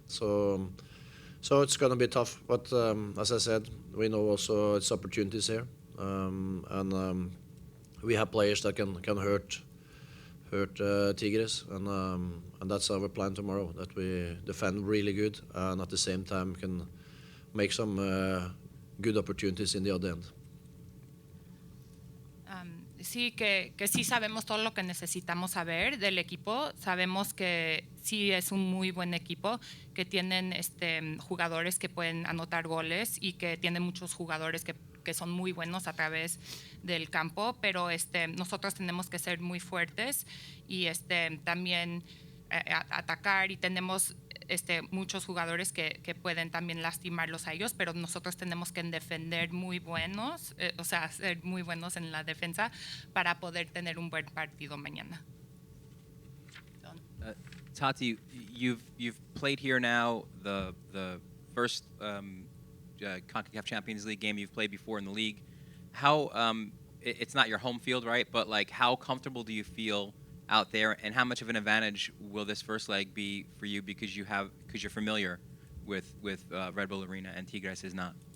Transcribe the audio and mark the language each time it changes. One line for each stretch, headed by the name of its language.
English: So it's going to be tough. But as I said, we know also it's opportunities here, and we have players that can hurt Tigres, and that's our plan tomorrow. That we defend really good, and at the same time can make some good opportunities in the other end.
Spanish: Sí, que sí sabemos todo lo que necesitamos saber del equipo. Sabemos que sí es un muy buen equipo, que tienen jugadores que pueden anotar goles y que tienen muchos jugadores que son muy buenos a través del campo, pero nosotros tenemos que ser muy fuertes y también atacar, y tenemos muchos jugadores que pueden también lastimarlos a ellos, pero nosotros tenemos que defender muy buenos, o sea, ser muy buenos en la defensa para poder tener un buen partido mañana.
English: Taty, you've played here now the first Concacaf Champions League game you've played before in the league. How it's not your home field, right? But like, how comfortable do you feel out there, and how much of an advantage will this first leg be for you because you're familiar with Red Bull Arena and Tigres is not?